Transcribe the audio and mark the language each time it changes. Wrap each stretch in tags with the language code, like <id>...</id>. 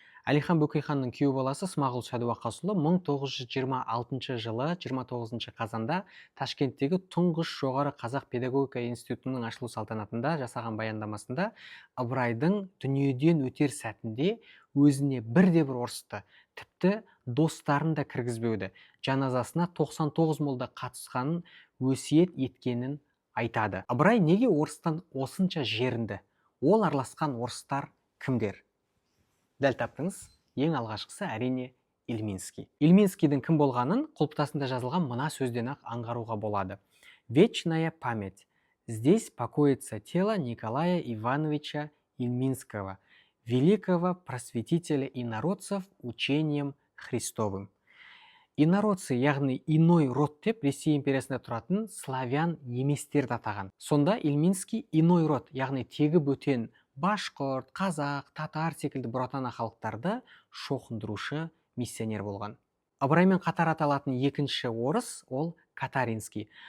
<kk>Әлихан Бөкейханның күйеу баласы Смағұл Сәдуақасұлы 1926 жылы 29 қазанда Ташкенттегі тұңғыш жоғары қазақ педагогика институтының ашылу салтанатында жасаған баяндамасында Ыбырайдың дүниеден өтер сәтінде өзіне бірде-бір орысты, тіпті достарын да кіргізбеуді, жаназасына 99 молда қатысқанын өсиет еткенін айтады. Ыбырай неге орыстан осынша жерінді? Ол араласқан орыстар кімдер? Дәл таптыңыз, ең алғашқысы әрине Ильминский. Ильминскийдің кім болғанын құлпытасында жазылған мына сөзден-ақ аңғаруға болады.</kk> <ru>Вечная память. Здесь покоится тело Николая Ивановича Ильминского, великого просветителя инородцев учением Христовым.</ru> <kk>Инородцы, яғни иной род деп Ресей империясында тұратын славян неместерді атаған. Сонда Ильминский иной род, яғни тегі бөтен башқұрт, қазақ, татар секілді бұратана халықтарды шоқындырушы миссионер болған. Ыбыраймен қатар аталатын екінші орыс ол Катаринский.</kk>